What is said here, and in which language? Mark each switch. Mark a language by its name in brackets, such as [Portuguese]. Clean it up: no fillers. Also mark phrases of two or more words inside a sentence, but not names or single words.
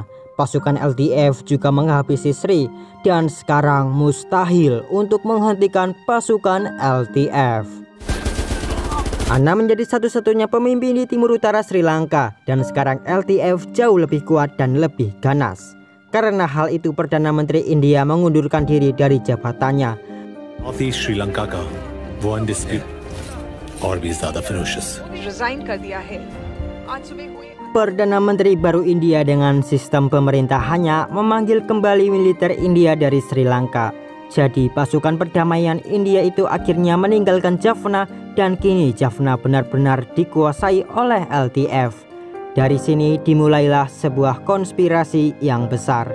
[Indonesian] Pasukan LDF juga menghabisi Sri dan sekarang mustahil untuk menghentikan pasukan LDF. Anna menjadi satu-satunya pemimpin di timur utara Sri Lanka dan sekarang LDF jauh lebih kuat dan lebih ganas. Karena hal itu Perdana Menteri India mengundurkan diri dari jabatannya. [Hindi] Northeast Sri Lanka का वो undisputed और भी ज़्यादा ferocious. रिजाइन कर दिया है। आज सुबह हुई [Indonesian] Perdana Menteri baru India dengan sistem pemerintahannya memanggil kembali militer India dari Sri Lanka. Jadi pasukan perdamaian India itu akhirnya meninggalkan Jaffna dan kini Jaffna benar-benar dikuasai oleh LDF. Dari sini dimulailah sebuah konspirasi yang besar.